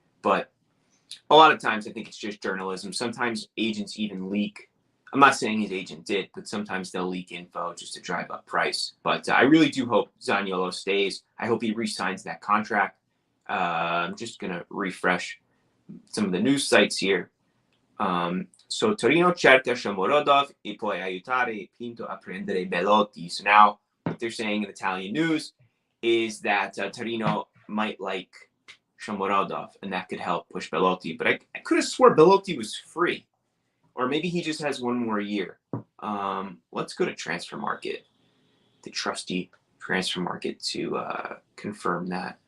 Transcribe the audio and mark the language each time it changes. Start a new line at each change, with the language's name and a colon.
English: But a lot of times I think it's just journalism. Sometimes agents even leak. I'm not saying his agent did, but sometimes they'll leak info just to drive up price. But I really do hope Zaniolo stays. I hope he re-signs that contract. I'm just going to refresh some of the news sites here. So
Italian: Torino cerca Shomorodov e può aiutare Pinto a prendere Belotti.
English: So now what they're saying in Italian news is that Torino might like Shomorodov, and that could help push Belotti. But I could have swore Belotti was free. Or maybe he just has one more year. Let's go to Transfer Market, the trusty Transfer Market, to confirm that.